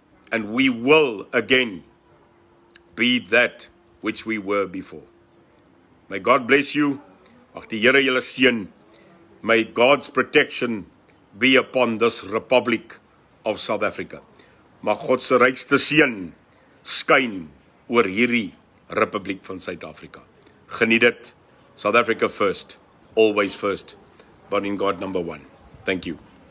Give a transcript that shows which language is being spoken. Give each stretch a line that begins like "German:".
English: And we will again be that which we were before. May God bless you.
Afrikaans: Mag die Here julle seën.
English: May God's protection be upon this Republic of South Africa.
Afrikaans: Mag God se rykste seën skyn oor hierdie Republiek van Suid-Afrika. Geniet dit.
English: South Africa first, always first, but in God number one. Thank you.